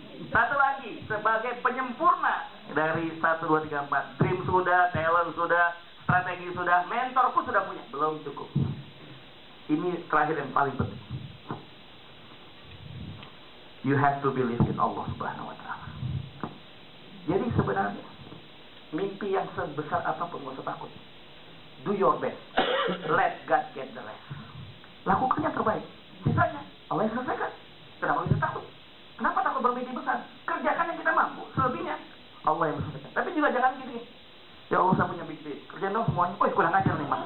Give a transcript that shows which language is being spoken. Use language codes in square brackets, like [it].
[id] Satu lagi, sebagai penyempurna dari 1, 2, 3, 4. Dream sudah, talent sudah, strategi sudah, mentor pun sudah punya. Belum cukup. Ini terakhir yang paling penting. [en] You have to believe in Allah Subhanahu wa Ta'ala. [id] Jadi sebenarnya mimpi yang sebesar apapun gak usah takut. [en] Do your best. Let God get the rest. [id] Lakukan yang terbaik. Sisanya Allah yang selesaikan. Kenapa bisa takut? Kenapa takut bermimpi besar? Kerjakan yang kita mampu. Selebihnya Allah yang selesaikan. Tapi juga jangan gini. Ya Allah, saya punya mimpi. Kerjain dong semuanya. Kurang ajar nih mas.